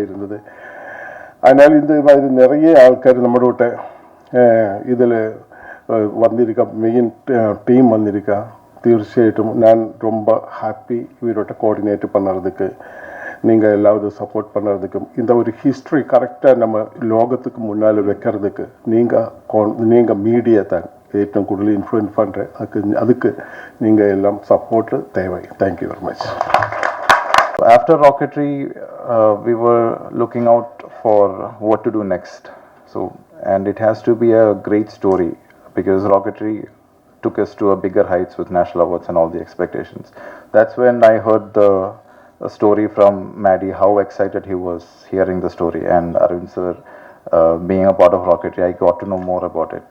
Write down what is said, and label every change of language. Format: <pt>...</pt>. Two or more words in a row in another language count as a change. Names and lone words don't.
<ta>இருந்தது அதனால் இந்த மாதிரி நிறைய ஆൾക്കാർ நம்மளோட இதில் வந்திருக்கா</ta> <en>main team</en> <ta>வந்திருக்கா തീർച്ചയായിട്ടും நான் ரொம்ப ஹாப்பி இவரோட கோஆர்டினேட் பண்ணுறதுக்கு நீங்கள் எல்லாவது சப்போர்ட் பண்ணுறதுக்கும் இந்த ஒரு ஹிஸ்ட்ரி கரெக்டாக நம்ம லோகத்துக்கு முன்னால் வைக்கிறதுக்கு நீங்கள் மீடியா தான்</ta> <ml>ഏറ്റവും കൂടുതൽ ഇൻഫ്ലുവൻസ്</ml> <ta>பண்ணுறேன் அதுக்கு நீங்கள் எல்லாம் சப்போர்ட் தேவை.</ta> <en>thank you very much. After Rocketry, we were looking out for what to do next. So, and it has to be a great story because Rocketry took us to a bigger heights with national awards and all the expectations. That's when I heard the story from Maddie, how excited he was hearing the story, and Arvind sir being a part of Rocketry, I got to know more about it.</en>